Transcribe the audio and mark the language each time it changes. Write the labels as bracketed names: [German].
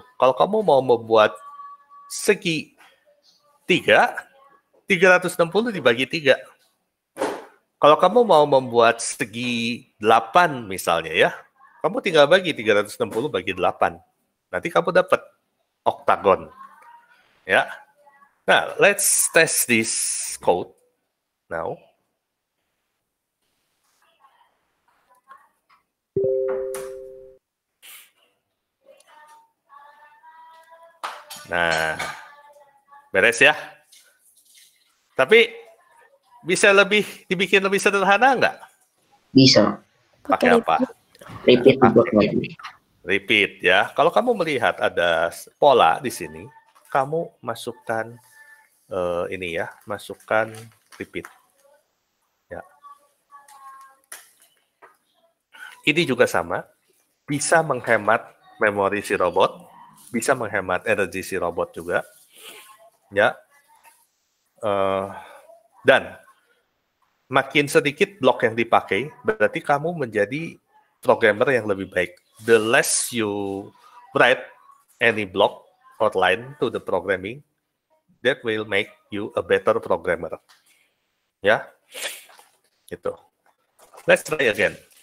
[Indonesian] Kalau kamu mau membuat segi 3, 360 dibagi 3. Kalau kamu mau membuat segi 8 misalnya ya, kamu tinggal bagi 360 bagi 8. Nanti kamu dapat oktagon. Ya. [English] Nah, let's test this code now. [Indonesian] Nah, beres ya. Tapi bisa dibikin lebih sederhana nggak? Bisa. Pakai apa? Repeat lagi. Repeat ya. Kalau kamu melihat ada pola di sini, kamu masukkan ini ya, masukkan repeat. Ya. Ini juga sama, bisa menghemat memori si robot, bisa menghemat energi si robot juga, ya. Dan makin sedikit blok yang dipakai, berarti kamu menjadi programmer yang lebih baik. [English] The less you write any block or line to the programming, that will make you a better programmer. [Indonesian] Ya, gitu. [English] Let's try again.